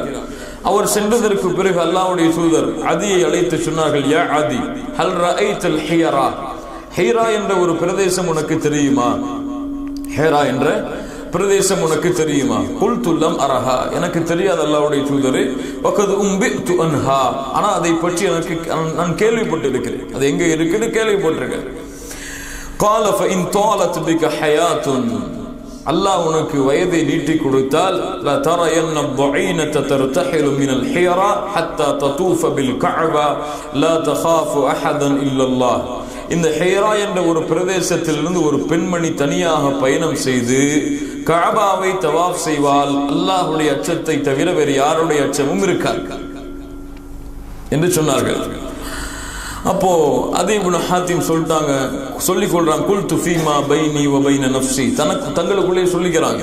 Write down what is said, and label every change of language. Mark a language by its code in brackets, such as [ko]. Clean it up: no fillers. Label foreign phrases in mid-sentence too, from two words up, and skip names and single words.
[ta] அவர் சென்றதற்கு பிறகு அல்லாஹ்வுடைய தூதர் அதியை அழைத்து சொன்னார்கள், [ar] يا عدي، هل رأيت الحيرة, [ta] ஹீரா என்ற ஒரு பிரதேசம் உனக்கு தெரியுமா? ஹீரா என்ற பிரதேசம் உனக்கு தெரியுமா? [ar] قلت لم أرها, [ta] எனக்கு தெரியாது அல்லாஹ்வுடைய தூதரே. [ar] وقد أنبئت عنها, [ta] ஆனா அதை பற்றி நான் கேள்விப்பட்டிருக்கிறேன். அது எங்க இருக்குன்னு கேள்விப்பட்டிருக்கேன். [ar] قال فإن طالت بك حياة, [ta] அல்லாஹ் உனக்கு வயதை நீட்டி கொடுத்தால், [ar] لا ترين الضعينة ترتحل من الحيرة حتى تطوف بالكعبة لا تخاف أحدا إلا الله. [ta] இந்த ஹீரா என்ற ஒரு பிரதேசத்திலிருந்து ஒரு பெண்மணி தனியாக பயணம் செய்து கஅபாவை தவாஃப் செய்வால் அல்லாஹ்வுடைய அச்சத்தை தவிர வேறு யாருடைய அச்சமும் இருக்காது என்று சொன்னார்கள். அப்போ அதே இப்னு ஹாத்திம் சொல்லிட்டாங்க, சொல்லிக் கொள்றாங்க, [ar] قلت فيما بيني وبين نفسي, [ta] தங்களுக்குள்ளே சொல்லிக்கிறாங்க.